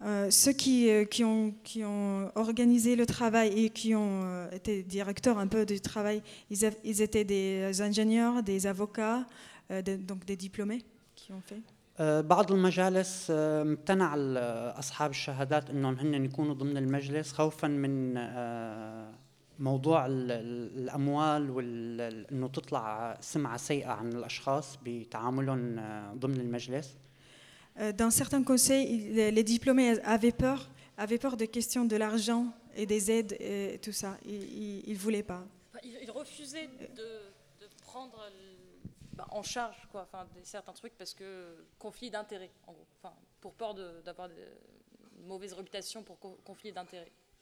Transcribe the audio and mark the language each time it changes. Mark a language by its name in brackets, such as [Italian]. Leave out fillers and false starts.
[French] Ceux qui ont organisé le travail et qui ont été directeurs un peu du travail, ils étaient des ingénieurs, des avocats, donc des diplômés qui ont fait. [Arabic] بعض المجالس امتنع أصحاب الشهادات إنهم هن يكونوا ضمن المجلس خوفا من موضوع الأموال وإنه تطلع سمعة سيئة عن الأشخاص بتعاملهم ضمن المجلس. [French] Dans certains conseils, les diplômés avaient peur de questions de l'argent et des aides et tout ça. Ils voulaient pas. Ils refusaient de prendre en charge quoi, enfin certains trucs parce que conflit d'intérêts, en gros, enfin pour peur d'avoir de mauvaise réputation pour conflit d'intérêts.